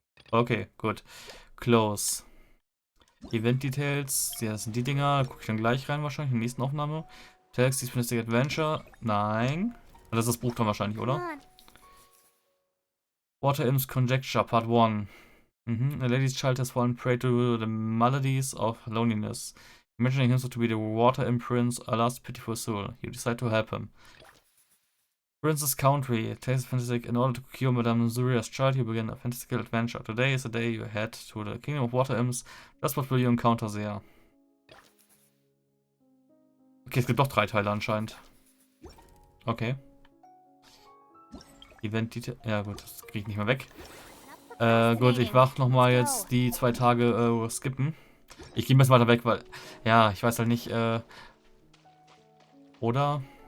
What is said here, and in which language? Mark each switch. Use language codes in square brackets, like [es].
[de] Okay, gut. Close. Event Details. Ja, das sind die Dinger. Gucke ich dann gleich rein wahrscheinlich in der nächsten Aufnahme. Text, Fantastic Adventure. Nein. Das ist das Buch dann wahrscheinlich, oder? [en] Water Imps Conjecture, Part 1. A lady's child has fallen prey to the maladies of loneliness. Imagining himself to be the water imp prince, a last pitiful soul. You decide to help him. Prince's Country. Tastes fantastic. In order to cure Madame Zuria's child, you begin a fantastical adventure. Today is the day you head to the Kingdom of Water Imps. Just what will you encounter there? [de] Okay, es gibt doch 3 Teile anscheinend. Okay. Event Detail. Ja gut, das kriege ich nicht mehr weg. Gut, ich mach nochmal jetzt die 2 Tage skippen. Ich gehe ein bisschen weiter weg, weil... Ja, ich weiß halt nicht, oder?